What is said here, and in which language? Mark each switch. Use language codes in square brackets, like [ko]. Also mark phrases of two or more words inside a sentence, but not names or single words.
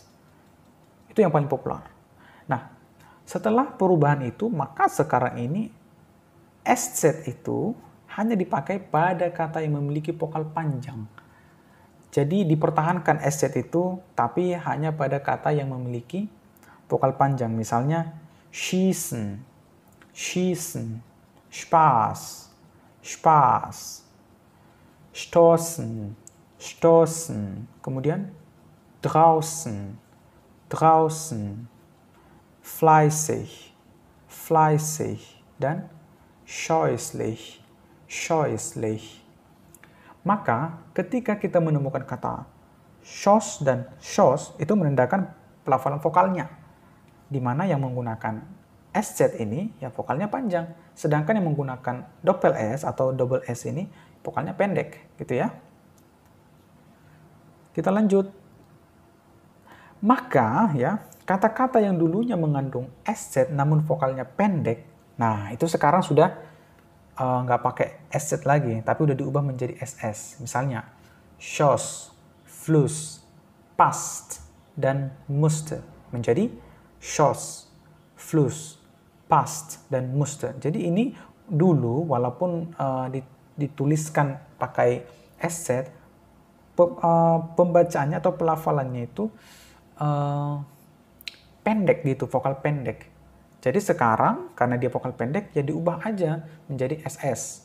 [id] Itu yang paling populer. Nah, setelah perubahan itu, maka sekarang ini SZ itu hanya dipakai pada kata yang memiliki vokal panjang. Jadi dipertahankan SZ itu, tapi hanya pada kata yang memiliki vokal panjang. Misalnya, [de] schießen, schießen, Spaß, Spaß, stoßen, stoßen. Kemudian, draußen, draußen, fleißig, fleißig, dan scheußlich, scheußlich. [id] Maka ketika kita menemukan kata schos dan schos itu menandakan pelafalan vokalnya, di mana yang menggunakan SZ ini ya vokalnya panjang, sedangkan yang menggunakan double S atau double S ini vokalnya pendek, gitu ya. Kita lanjut. Maka ya kata-kata yang dulunya mengandung SZ namun vokalnya pendek, nah itu sekarang sudah nggak pakai SZ lagi, tapi udah diubah menjadi SS. Misalnya, [de] Schoss, Fluss, Passt, dan Musste. Menjadi Schoss, Fluss, Passt, dan Musste. [id] Jadi ini dulu walaupun dituliskan pakai SZ, pembacaannya atau pelafalannya itu pendek gitu, vokal pendek. Jadi sekarang karena dia vokal pendek ya diubah aja menjadi SS.